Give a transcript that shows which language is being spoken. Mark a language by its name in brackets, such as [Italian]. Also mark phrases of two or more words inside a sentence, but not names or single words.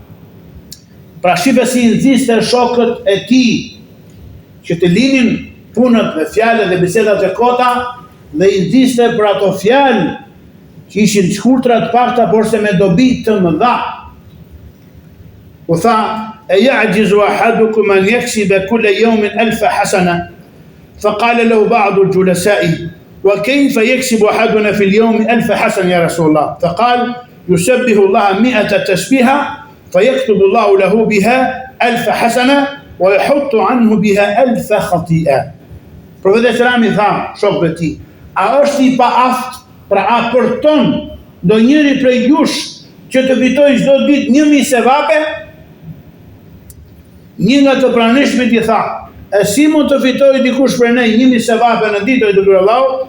[Albanian] Pra shife si nxiste shokët e tij që të linin punët me fjalë dhe bisedat e kota, dhe i nxiste për ato fjalë që ishin shkurtra të pakta, por se me dobi të mëdha. U tha, [Arabic] أيعجز أحدكم أن يكسب كل يوم 1000 حسنة. فقال له بعض الجلساء وكيف يكسب أحدنا في اليوم 1000 حسنة يا رسول الله؟ فقال يسبح الله 100 تسبيحة فيكتب الله له بها 1000 حسنة ويحط عنه بها 1000 خطيئة. [Albanian] Profeti Selam I tha shokëve ti, a është I pa aft, pra a përton do njëri prej jush që të fitoj çdo ditë 1000 sevape? Një nga të pranishmit I tha, e si mund të fitoj dikush për ne 1000 sevape në ditë I dërguar Allahu?